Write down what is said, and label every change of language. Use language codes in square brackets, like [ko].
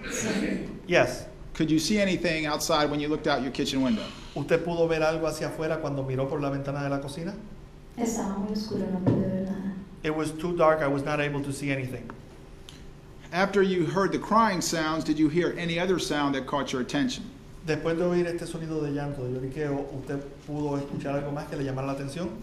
[es] Sí. [en] Yes. Could you see anything outside when you looked out your kitchen window? [es] ¿Usted pudo ver algo hacia afuera cuando miró por la ventana de la cocina? Estaba muy oscuro, no pude ver nada. [en] It was too dark, I was not able to see anything. After you heard the crying sounds, did you hear any other sound that caught your attention? [es] Después de oír este sonido de llanto, de lloriqueo, ¿usted pudo escuchar algo más que le llamara la atención?